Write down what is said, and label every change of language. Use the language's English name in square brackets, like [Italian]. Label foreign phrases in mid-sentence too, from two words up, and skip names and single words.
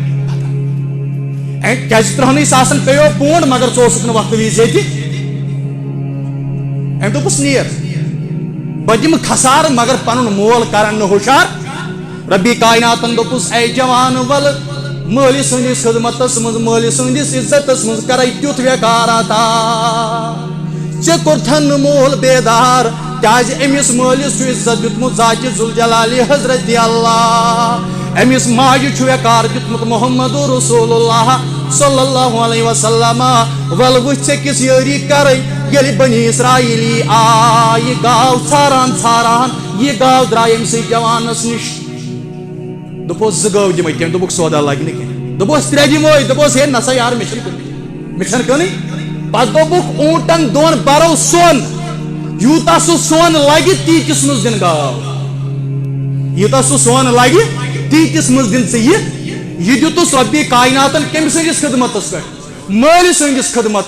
[Kashmiri] کیٛازِ 30 ساسن پیٚیو پونٛڈ مگر ژٕ اوسُکھ نہٕ وقتہٕ وِزِ ییٚتہِ أمۍ دوٚپُس نیر بہٕ دِمہٕ کھسارٕ مگر پنُن مول کرن نہٕ ہُشار ربی کائناتن دوٚپُس اے جوان ول مٲلِس سٕنٛدِس خدمتس منٛز مٲلِس سٕنٛدِس عزتس منٛز کرے تیُتھ ویکار عطا ژےٚ کوٚرتھن نہٕ مول بیدار کیٛازِ أمِس مٲلِس چھُ عزت دیُتمُت ذاتِ ذوالجلالِ حضرت اللہ أمِس ماجہِ چھُ ویکار دیُتمُت محمد رسول اللہ [Arabic] صلی اللہ علیہ وسلم [Kashmiri] ول وٕچھ ژےٚ کِژھ یٲری کرے ییٚلہِ بنی اسرائیلی آ یہِ گاو ژھاران ژھاران یہِ گاو درٛاے أمۍ سٕے جوانس نِش دوٚپُس 2 گٲو دِمے تٔمۍ دوٚپُکھ سودا لگہِ نہٕ کینٛہہ دوٚپُس 3 دِموے دوٚپُس ہے نسا یار مےٚ چھنہٕ کٕنٕنۍ پتہٕ دوٚپُکھ اوٗنٹن 2 برو سۄن یوٗتاہ سُہ سۄن لگہِ تیٖتِس منٛز دِن گاو یوٗتاہ سُہ سۄن لگہِ تیٖتِس منٛز دِن ژٕ یہِ دِتُس رۄبہِ کائناتن کٔمۍ سٕنٛدِس خدمتس پٮ۪ٹھ مٲلِس سٕنٛدِس خدمت